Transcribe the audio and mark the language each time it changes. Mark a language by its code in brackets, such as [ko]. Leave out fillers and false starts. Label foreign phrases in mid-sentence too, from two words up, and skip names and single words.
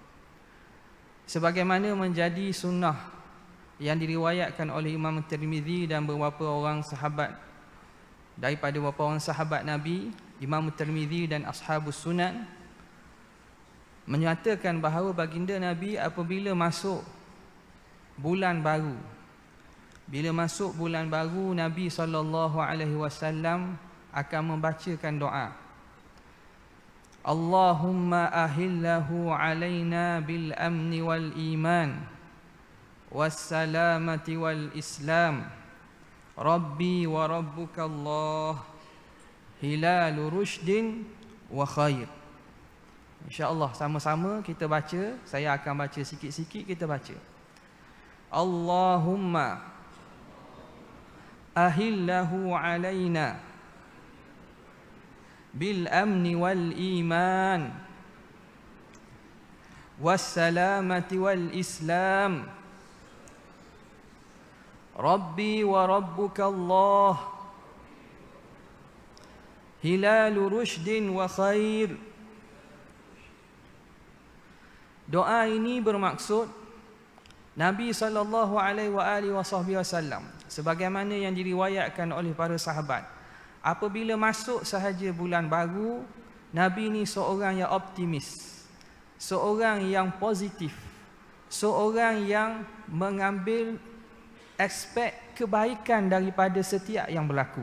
[ms] Sebagaimana menjadi sunnah yang diriwayatkan oleh Imam Tirmizi dan beberapa orang sahabat, daripada beberapa orang sahabat Nabi, Imam Tirmizi dan Ashabus Sunan menyatakan bahawa baginda Nabi apabila masuk bulan baru, Nabi SAW akan membacakan doa, [ar] اللهم أهله علينا بالأمن والإيمان والسلامة والإسلام ربي وربك الله هلال رشد وخير. [ms] InsyaAllah sama-sama kita baca. Saya akan baca sikit-sikit, kita baca. [ar] اللهم أهله علينا بالأمن والإيمان والسلامة والإسلام ربي وربك الله هلال رشد وخير. [ms] Doa ini bermaksud Nabi SAW sebagaimana yang diriwayatkan oleh para sahabat, apabila masuk sahaja bulan baru, Nabi ni seorang yang optimis, seorang yang positif, seorang yang mengambil aspek kebaikan daripada setiap yang berlaku.